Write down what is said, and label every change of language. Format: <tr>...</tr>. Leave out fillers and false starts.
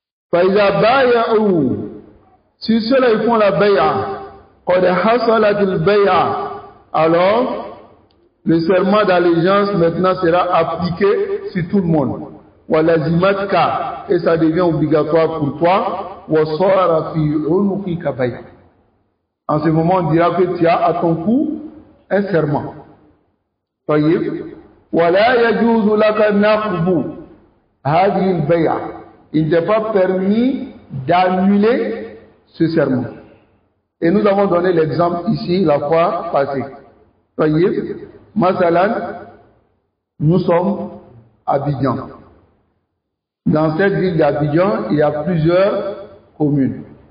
<ar>Fa iza bay'u,</ar> <fr>si ceux-là ils font la bay'a,</fr> <ar>qad hasalat al-bay'a,</ar> <fr>alors le serment d'allégeance maintenant sera appliqué sur tout le monde.</fr> <ar>Wa lazimatka,</ar> <fr>et ça devient obligatoire pour toi.</fr> <ar>Wa sara fi unuqika bay'a.</ar> <fr>En ce moment, on dira que tu as à ton cou un serment.</fr> <ar>طيب ولا يجوز لك نقض هذه البيعة.</ar> <fr>Il n'est pas permis d'annuler ce serment. Et nous avons donné l'exemple ici la fois passée.</fr> <ar>طيب مثلا,</ar> <fr>nous sommes à Abidjan. Dans cette ville d'Abidjan, il y a plusieurs communes.</fr>